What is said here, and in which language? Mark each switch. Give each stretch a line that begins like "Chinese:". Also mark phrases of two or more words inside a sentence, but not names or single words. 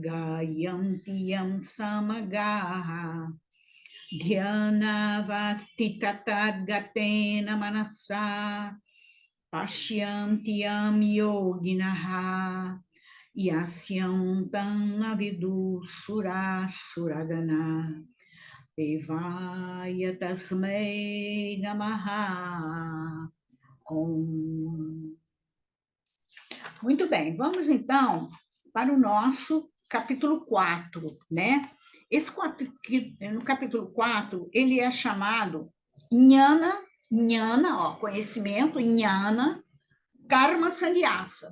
Sanskrit: Gayanti Yam Samagaha Dhyana Vastitatat Gatena Manasa Pashyanti Yam Yoginaha Yasyantam Navidu Sura Suradana Devaya Tasmei Namaha Om.
Portuguese: Muito bem, vamos então para o nosso capítulo 4, né? No capítulo 4, ele é chamado Jnana, conhecimento, Jnana, Karma Sannyasa.